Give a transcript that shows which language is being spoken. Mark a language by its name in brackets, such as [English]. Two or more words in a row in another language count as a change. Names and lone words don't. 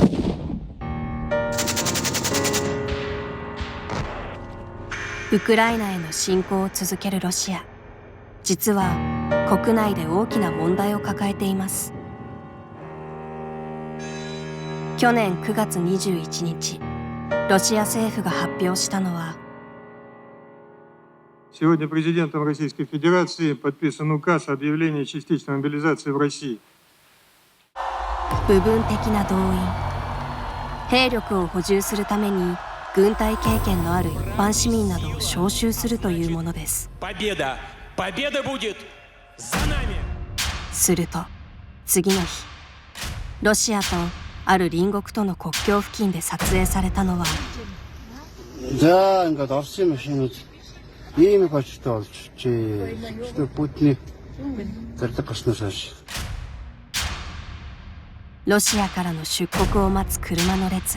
[Japanese] ウクライナへの侵攻を続けるロシア。実は国内で大きな問題を抱えています。去年9月21日、ロシア政府が発表したのは、 [Russian] Сегодня президентом Российской Федерации подписан указ о объявлении частичной мобилизации в России. [Japanese] 部分的な動員。兵力を補充するために軍隊経験のある一般市民などを招集するというものです。すると次の日、ロシアとある隣国との国境付近で撮影されたのは、ロシアからの出国を待つ車の列。